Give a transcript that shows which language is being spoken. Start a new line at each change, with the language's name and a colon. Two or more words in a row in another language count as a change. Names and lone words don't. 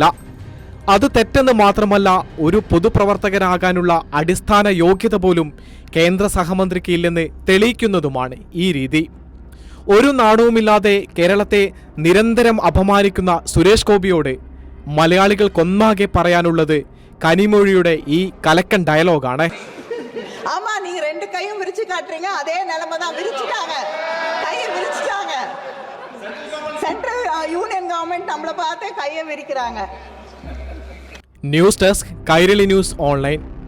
Malayalam: അത് തെറ്റെന്ന് മാത്രമല്ല, ഒരു പൊതുപ്രവർത്തകനാകാനുള്ള അടിസ്ഥാന യോഗ്യത പോലും കേന്ദ്ര സഹമന്ത്രിക്ക് ഇല്ലെന്ന് തെളിയിക്കുന്നതുമാണ് ഈ രീതി. ഒരു നാണവുമില്ലാതെ കേരളത്തെ നിരന്തരം അപമാനിക്കുന്ന സുരേഷ് ഗോപിയോട് മലയാളികൾക്കൊന്നാകെ പറയാനുള്ളത് കനിമൊഴിയുടെ ഈ കലക്കൻ ഡയലോഗാണ്.
Tamil: ஆமா, நீங்க ரெண்டு கையும் விரிச்சு காட்டுறீங்க, அதே நிலைமை தான். விரிச்சுட்டாங்க, கையை விரிச்சுட்டாங்க. சென்ட்ரல் யூனியன் கவர்மெண்ட் நம்மளை பார்த்து கையை விரிக்கிறாங்க.
Malayalam: ന്യൂസ് ഡെസ്ക് കൈരളി ന്യൂസ് ഓൺലൈൻ.